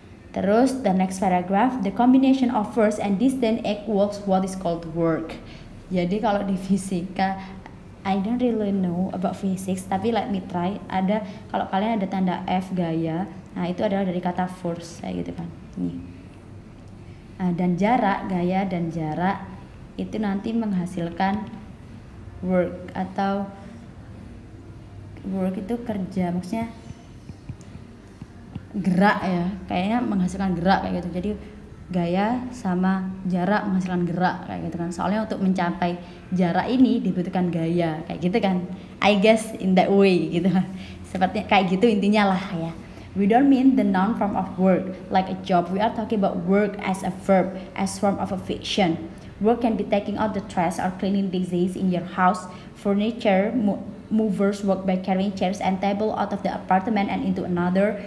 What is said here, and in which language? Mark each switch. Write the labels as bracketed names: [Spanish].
[Indonesian] Terus [English] the next paragraph, the combination of force and distance equals what is called work. [Indonesian] Jadi kalau di fisika, [English] I don't really know about physics, [Indonesian] tapi [English] let me try. [Indonesian] Ada, kalau kalian ada tanda F gaya, nah itu adalah dari kata force kayak gitu kan. Nih. Nah, dan jarak, gaya dan jarak itu nanti menghasilkan work, atau work itu kerja, maksudnya gerak ya, kayaknya menghasilkan gerak kayak gitu. Jadi gaya sama jarak menghasilkan gerak kayak gitu kan. Soalnya untuk mencapai jarak ini dibutuhkan gaya kayak gitu kan. [English] I guess in that way [Indonesian] gitu kan. Seperti kayak gitu intinya lah ya. [English] We don't mean the noun form of work like a job. We are talking about work as a verb, as form of a fiction. Work can be taking out the trash or cleaning dishes in your house. Furniture movers work by carrying chairs and table out of the apartment and into another.